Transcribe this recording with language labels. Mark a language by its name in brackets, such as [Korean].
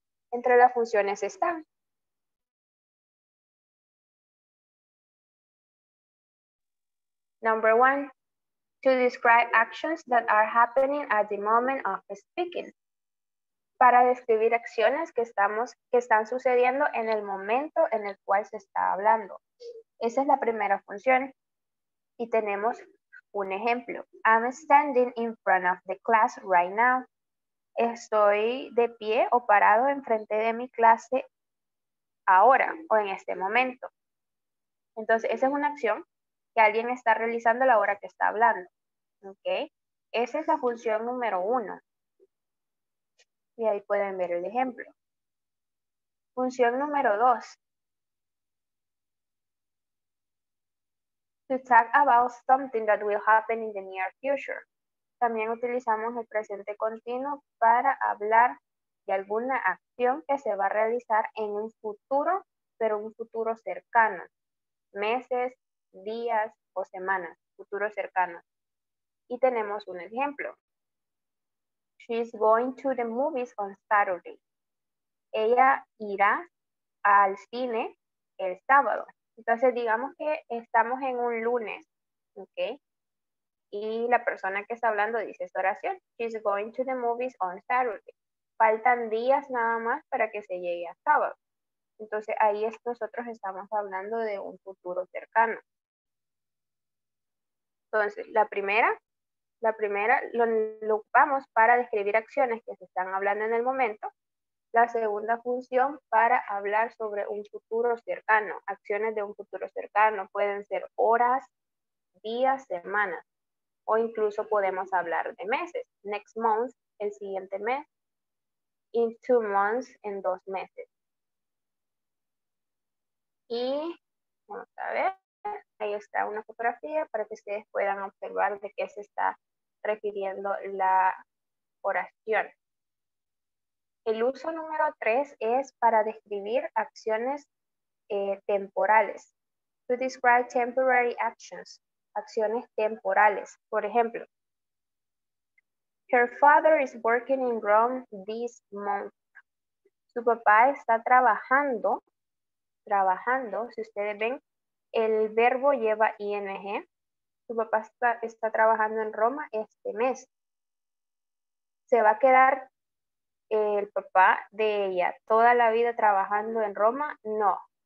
[Spanish] Entre las funciones están [English] number 1, to describe actions that are happening at the moment of speaking. [Spanish] Para describir acciones que están sucediendo en el momento en el cual se está hablando. Esa es la primera función. Y tenemos un ejemplo. [English] I'm standing in front of the class right now. [Spanish] Estoy de pie o parado enfrente de mi clase ahora o en este momento. Entonces, esa es una acción que alguien está realizando a la hora que está hablando. ¿Ok? Esa es la función número 1. Y ahí pueden ver el ejemplo. Función número 2. [English] To talk about something that will happen in the near future. [Spanish] También utilizamos el presente continuo para hablar de alguna acción que se va a realizar en un futuro, pero un futuro cercano. Meses, días o semanas, futuro cercano. Y tenemos un ejemplo. [English] She's going to the movies on Saturday. [Spanish] Ella irá al cine el sábado. Entonces digamos que estamos en un lunes, ¿ok? Y la persona que está hablando dice esta oración. [English] She's going to the movies on Saturday. [Spanish] Faltan días nada más para que se llegue a sábado. Entonces ahí nosotros estamos hablando de un futuro cercano. Entonces la primera lo ocupamos para describir acciones que se están hablando en el momento. La segunda función para hablar sobre un futuro cercano. Acciones de un futuro cercano pueden ser horas, días, semanas. O incluso podemos hablar de meses. [English] Next month, [Spanish] el siguiente mes. [English] In 2 months, [Spanish] en 2 meses. Y vamos a ver, ahí está una fotografía para que ustedes puedan observar de qué se está refiriendo la oración. El uso número 3 es para describir acciones temporales. [English] To describe temporary actions. [Spanish] Acciones temporales. Por ejemplo, [English] her father is working in Rome this month. [Spanish] Su papá está trabajando, si ustedes ven, el verbo lleva ing. Su papá está trabajando en Roma este mes. ¿Se va a quedar el papá de ella toda la vida trabajando en Roma? No.